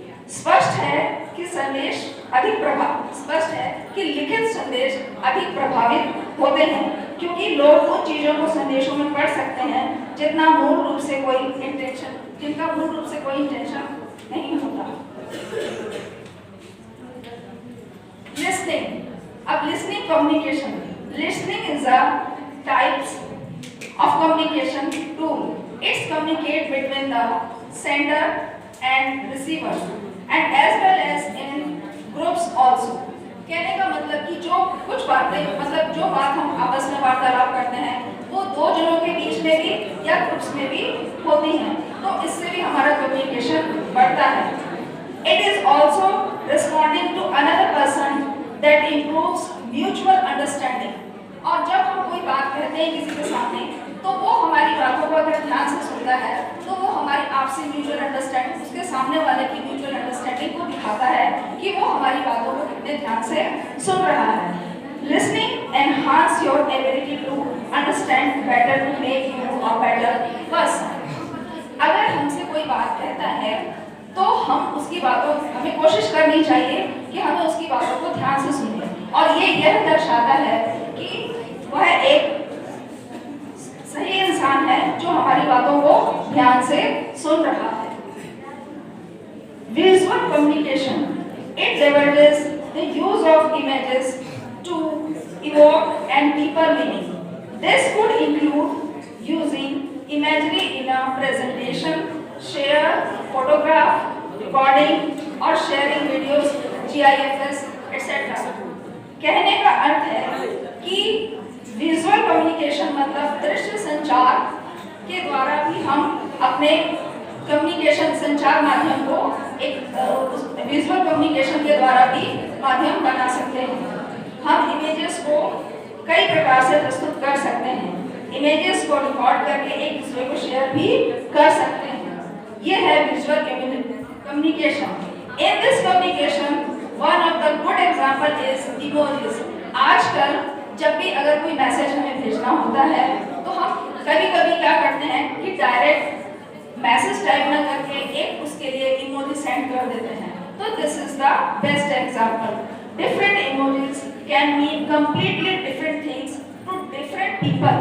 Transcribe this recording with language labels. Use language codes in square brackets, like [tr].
[hi] स्पष्ट है कि संदेश स्पष्ट है कि लिखित संदेश अधिक प्रभावित होते हैं क्योंकि लोग उन चीजों को संदेशों में पढ़ सकते हैं जिनका मूल रूप से कोई इंटेंशन नहीं होता. [en] Listening. [hi] अब [en] Listening communication. Listening is a types of communication tool. It's communicate between the sender and receiver and as well as in groups also. [hi] कहने का मतलब कि जो कुछ बातें मतलब जो बात हम आपस में वार्तालाप करते हैं वो दो जनों के बीच में भी या ग्रुप्स में भी होती हैं, तो इससे भी हमारा कम्युनिकेशन बढ़ता है. [en] It is also responding to another person that improves mutual understanding. [hi] और जब हम कोई बात कहते हैं किसी के सामने तो वो हमारी बातों को अगर ध्यान से सुनता है तो वो हमारी आपसी म्यूचुअल अंडरस्टैंडिंग, उसके सामने वाले की म्यूचुअल अंडरस्टैंडिंग को दिखाता है कि वो हमारी बातों को कितने ध्यान से सुन रहा है. [en] Listening enhance your ability to understand better to make you a better person. [hi] अगर हमसे कोई बात कहता है तो हमें कोशिश करनी चाहिए कि हमें उसकी बातों को ध्यान से सुने और ये यह दर्शाता है कि वह एक सही इंसान है जो हमारी बातों को ध्यान से सुन रहा है। [en] Visual communication. It leverages the use of images to evoke and deeper meaning. This could include using imagery in a presentation, share, photograph, recording [hi] और [en] sharing videos, GIFs, etc. [hi] कहने का अर्थ है कि विजुअल कम्युनिकेशन मतलब दृश्य संचार के द्वारा भी हम अपने कम्युनिकेशन संचार माध्यम को एक विजुअल कम्युनिकेशन के द्वारा भी माध्यम बना सकते हैं। हम इमेजेस को कई प्रकार से प्रस्तुत कर सकते हैं। इमेजेस को रिकॉर्ड करके एक दूसरे को शेयर भी कर सकते हैं। ये है visual communication. [en] In this communication, one of the good example is emojis. [hi] आजकल जब भी अगर कोई मैसेज हमें भेजना होता है तो हम कभी-कभी क्या करते हैं कि डायरेक्ट मैसेज टाइप ना करके एक उसके लिए इमोजी सेंड कर देते हैं। तो [en] This is the best example. Different emojis can mean completely different things to different people.